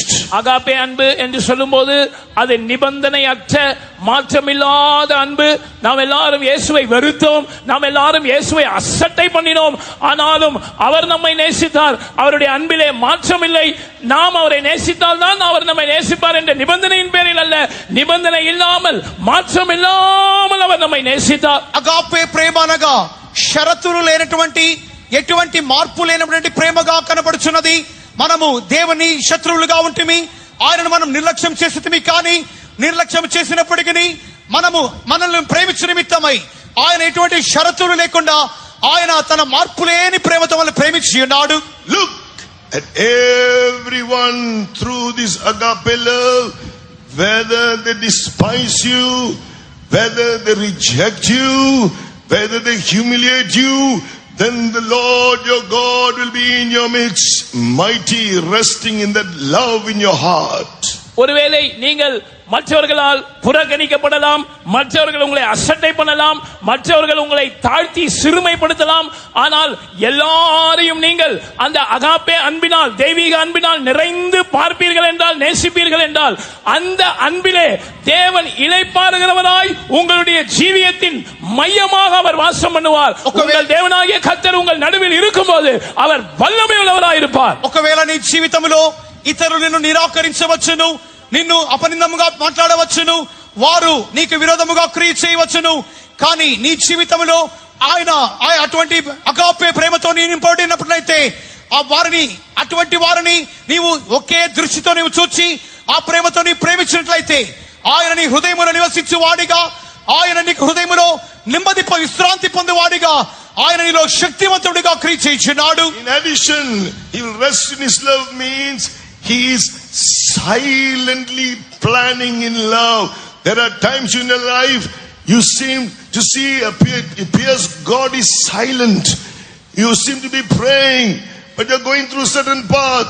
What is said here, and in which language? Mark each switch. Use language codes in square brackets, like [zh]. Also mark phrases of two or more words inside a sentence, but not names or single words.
[ta] அகாப்பே அன்பு என்று சொல்லும்போது அது நிபந்தனையற்ற மாற்றமில்லாத அன்பு. நாம் எல்லாரும் இயேசுவை வெறுத்தோம், நாம் எல்லாரும் இயேசுவை அசட்டை பண்ணினோம், ஆனாலும் அவர் நம்மை நேசித்தார். அவருடைய அன்பிலே மாற்றமில்லை. நாம் அவரை நேசித்தால் தான் அவர் நம்மை நேசிப்பார் என்ற நிபந்தனையின் பேரில் அல்ல, நிபந்தனை இல்லாமல் மாற்றம் இல்லாமல் அவர் நம்மை நேசித்தார். [te] అగాపే ప్రేమ అనగా షరతులు లేనటువంటి ఎటువంటి మార్పు లేనటువంటి ప్రేమగా కనబడుచున్నది. మనము దేవుని శత్రువులుగా ఉంటిమి, ఆయనను మనం నిర్లక్ష్యం చేసితిమి, కానీ నిర్లక్ష్యం చేసినప్పటికీ మనల్ని ప్రేమించు నిమిత్తమై ఆయన ఎటువంటి షరతులు లేకుండా ఆయన తన మార్పు లేని ప్రేమతో మనల్ని ప్రేమించి ఉన్నాడు. [en] Look at everyone through this agape love, whether they despise you, whether they reject you, whether they humiliate you, then the Lord your God will be in your midst, mighty, resting in that love in your heart. [ta] ஒருவேளை நீங்கள் மற்றவர்களால் புறக்கணிக்கப்படலாம், மற்றவர்கள் உங்களை அசட்டை பண்ணலாம், மற்றவர்கள் உங்களை தாழ்த்தி சிறுமைப்படுத்தலாம், ஆனால் எல்லாரையும் நீங்கள் அந்த அகாப்பே அன்பினால் தெய்வீக அன்பினால் நிறைந்து பார்ப்பீர்கள் என்றால், நேசிப்பீர்கள் என்றால், அந்த அன்பிலே தேவன் இளைப்பாறுகிறவராய் உங்களுடைய ஜீவியத்தின் மையமாக அவர் வாசம் பண்ணுவார். உங்கள் தேவனாகிய கர்த்தர் உங்கள் நடுவில் இருக்கும்போது அவர் வல்லமை உள்ளவராய் இருப்பார். [te] ఒకవేళ నీ జీవితంలో ఇతరులు నిన్ను నిరాకరించవచ్చును, నిన్ను అపనిందముగా మాట్లాడవచ్చును, వారు నీకు విరోధముగా క్రియ చేయవచ్చును, కానీ నీ జీవితంలో ఆయన అటువంటి అగాపే ప్రేమతో నీ నింపబడినట్లయితే ఆ వారిని అటువంటి వారిని నీవు ఒకే దృష్టితో నీవు చూచి ఆ ప్రేమతో నీ ప్రేమించినట్లయితే ఆయన నీ హృదయములో నివసించు వాడిగా, ఆయన నీ హృదయములో నెమ్మది విశ్రాంతి పొందేవాడిగా, ఆయన నీలో శక్తివంతుడిగా క్రియ చేయుచున్నాడు. [en] In addition, he will rest in his love means he is silently planning in love. There are times in your life you seem to see appears God is silent. You seem to be praying, but you're going through a certain path.